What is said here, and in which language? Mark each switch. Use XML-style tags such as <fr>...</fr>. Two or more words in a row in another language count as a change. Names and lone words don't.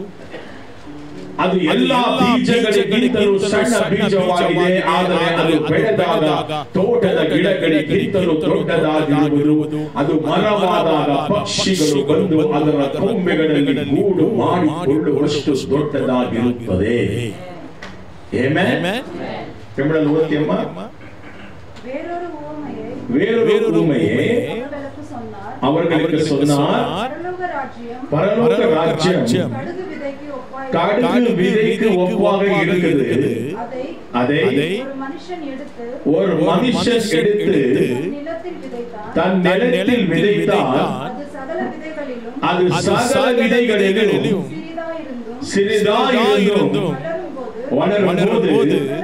<kn>ಅದು ಎಲ್ಲಾ ಬೀಜಗಳಿಗಿಂತಲೂ ಸಣ್ಣ ಬೀಜವಾಗಿದೆ, ಆದರೆ ಅದು ಬೆಳೆದಾಗ ತೋಟದ ಗಿಡಗಳಿಗಿಂತಲೂ ದೊಡ್ಡದಾಗಿರುವುದು. ಅದು ಮರವಾದಾಗ ಪಕ್ಷಿಗಳು ಬಂದು ಅದರ ಕೊಂಬೆಗಳಲ್ಲಿ ಗೂಡು ಮಾಡಿಕೊಳ್ಳುವಷ್ಟು ದೊಡ್ಡದಾಗಿರುತ್ತದೆ. ಆಮೆನ್. ಕನ್ನಡದಲ್ಲಿ ಓದ್ತೀಯಮ್ಮ?</kn> <ta>வேறொரு ஊமையை அவர்களுக்கு சொன்னார். பரலோக ராஜ்யம் கடுகு விதைக்கு ஒப்பாக இருக்குது. அதை ஒரு மனுஷன் எடுத்து தன் நிலத்தில் விதைத்தால் அது சகல விதைகளிலும் சிறிதாயிருந்தும் வளரும்போது</ta>